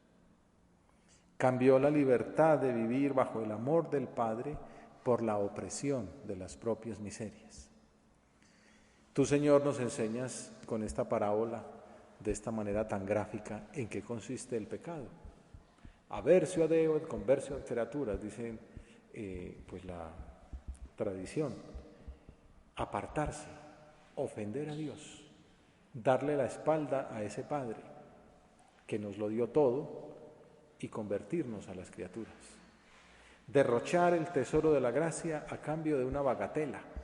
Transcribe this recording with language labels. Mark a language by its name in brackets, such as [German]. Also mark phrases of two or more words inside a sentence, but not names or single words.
[Spanish] Cambió la libertad de vivir bajo el amor del Padre por la opresión de las propias miserias. Tú, Señor, nos enseñas con esta parábola, de esta manera tan gráfica, en qué consiste el pecado. [Latin] Aversio a Deo et conversio ad creaturas, [Spanish] dice pues la tradición. Apartarse, ofender a Dios, darle la espalda a ese Padre que nos lo dio todo y convertirnos a las criaturas. Derrochar el tesoro de la gracia a cambio de una bagatela.